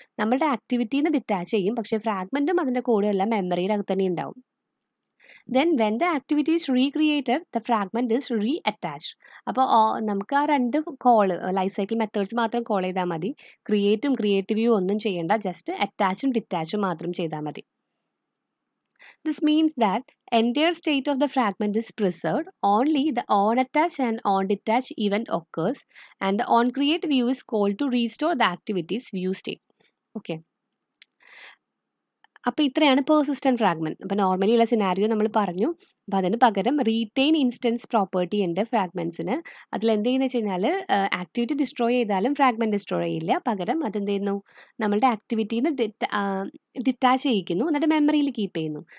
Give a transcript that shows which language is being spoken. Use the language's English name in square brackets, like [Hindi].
[Malayalam] നമ്മുടെ ആക്ടിവിറ്റിയിൽ നിന്ന് ഡിറ്റാച്ച് ചെയ്യും, പക്ഷേ ഫ്രാഗ്മെൻറ്റും അതിൻ്റെ കൂടെ എല്ലാം മെമ്മറിയിലകത്ത് തന്നെ ഉണ്ടാവും. [English] Then when the activity is recreated the fragment is reattached. [Malayalam] അപ്പോൾ നമുക്ക് ആ രണ്ട് ലൈഫ് സൈക്കിൾ മെത്തേഡ്സ് മാത്രം കോൾ ചെയ്താൽ മതി. ക്രിയേറ്റും ക്രിയേറ്റീവും ഒന്നും ചെയ്യേണ്ട, ജസ്റ്റ് അറ്റാച്ചും ഡിറ്റാച്ചും മാത്രം ചെയ്താൽ മതി. [English] This means that entire state of the fragment is preserved, only the onAttach and onDetach event occurs, and the onCreate view is called to restore the activity's view state. Okay. [Malayalam] അപ്പോൾ ഇത്രയാണ് persistent fragment. അപ്പോൾ normally ഉള്ള scenario നമ്മൾ പറഞ്ഞു. അപ്പോൾ അതിന് പകരം retain instance property ഉണ്ട് ഫ്രാഗ്മെൻറ്റ്സിന്. അതിലെന്ത് ചെയ്യുന്നത് വെച്ച് കഴിഞ്ഞാൽ ആക്ടിവിറ്റി ഡിസ്ട്രോയ് ചെയ്താലും ഫ്രാഗ്മെൻറ്റ് ഡിസ്ട്രോയ് ചെയ്യില്ല. പകരം അതെന്ത് ചെയ്യുന്നു, നമ്മളുടെ ആക്ടിവിറ്റിയിൽ നിന്ന് ഡിറ്റാച്ച് ചെയ്യിക്കുന്നു, എന്നിട്ട് മെമ്മറിയിൽ കീപ്പ് ചെയ്യുന്നു.